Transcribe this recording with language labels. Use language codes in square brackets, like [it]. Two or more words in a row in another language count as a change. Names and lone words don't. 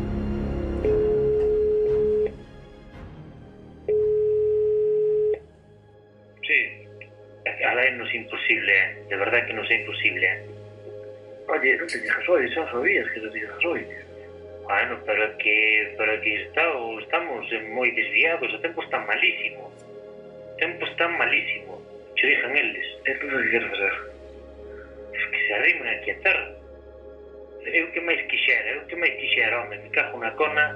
[es] Sí, ahora no es imposible, de verdad que no es imposible. Oye, no te digas hoy, ya sabías que lo digas hoy. [gl] Bueno, pero que estamos moi desviados, o tempo está malísimo. Che dixan eles. Entón, que queres facer? Que se arrimen aquí a terra. Eu que máis quixera, home, me cago na cona.